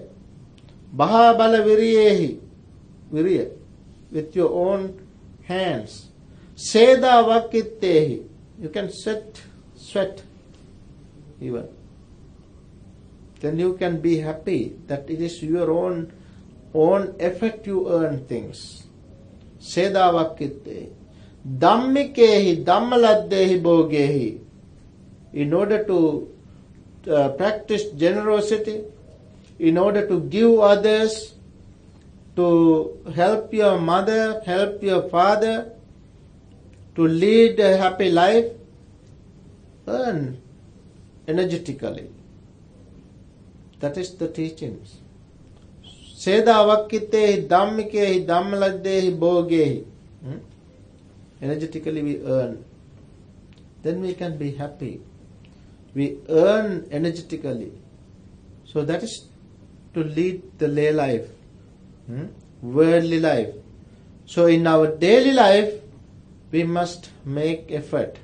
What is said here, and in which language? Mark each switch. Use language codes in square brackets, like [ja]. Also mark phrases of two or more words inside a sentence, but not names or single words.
[pi] Bahabala Viriyehi, Viriya, [en] with your own hands. [pi] Seda vakittehi, [en] you can sweat even. Then you can be happy that it is your own effort you earn things. [pi] Seda vakittehi. Dhammikehi dhammaladdehi bhogehi. [en] In order to practice generosity, in order to give others, to help your mother, help your father, to lead a happy life, earn energetically. That is the teachings. [pi] Seda vakkitehi dhammikehi dhammaladdehi bhogehi. [en] Energetically we earn. Then we can be happy. We earn energetically. So that is to lead the lay life, worldly life. So in our daily life, we must make effort.